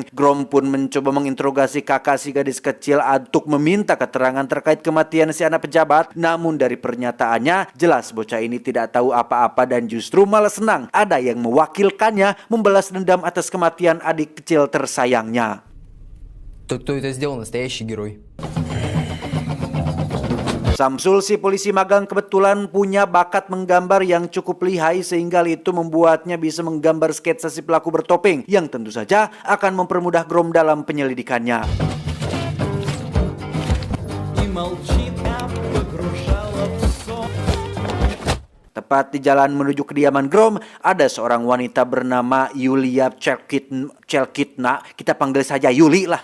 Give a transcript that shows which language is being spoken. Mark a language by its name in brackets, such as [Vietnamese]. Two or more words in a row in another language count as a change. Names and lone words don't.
[Indonesian] Grom pun mencoba menginterogasi kakak si gadis kecil untuk meminta keterangan terkait kematian si anak pejabat. Namun dari pernyataannya jelas bocah ini tidak tahu apa-apa dan justru malah senang ada yang mewakilkannya membalas dendam atas kematian adik kecil tersayangnya. [Russian] Тот, кто это сделал, настоящий герой. [Indonesian] Samsul, si polisi magang, kebetulan punya bakat menggambar yang cukup lihai sehingga itu membuatnya bisa menggambar sketsa si pelaku bertopeng yang tentu saja akan mempermudah Grom dalam penyelidikannya. Tepat di jalan menuju kediaman Grom, ada seorang wanita bernama Yulia Chelkitna, kita panggil saja Yuli lah